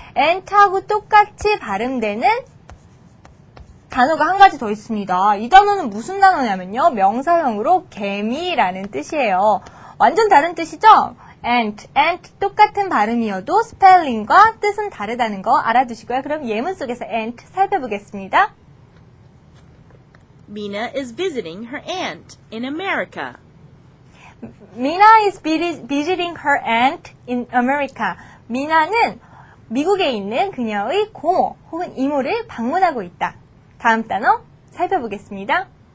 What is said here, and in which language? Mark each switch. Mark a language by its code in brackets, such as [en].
[ko] aunt하고 똑같이 발음되는 단어가 한 가지 더 있습니다. 이 단어는 무슨 단어냐면요. 명사형으로 개미라는 뜻이에요. 완전 다른 뜻이죠? aunt 똑같은 발음이어도 스펠링과 뜻은 다르다는 거 알아두시고요. 그럼 예문 속에서 aunt 살펴보겠습니다. [en] Mina is visiting her aunt in America. Mina is visiting her aunt in America. [ko] 미나는 미국에 있는 그녀의 고모 혹은 이모를 방문하고 있다. 다음 단어 살펴보겠습니다.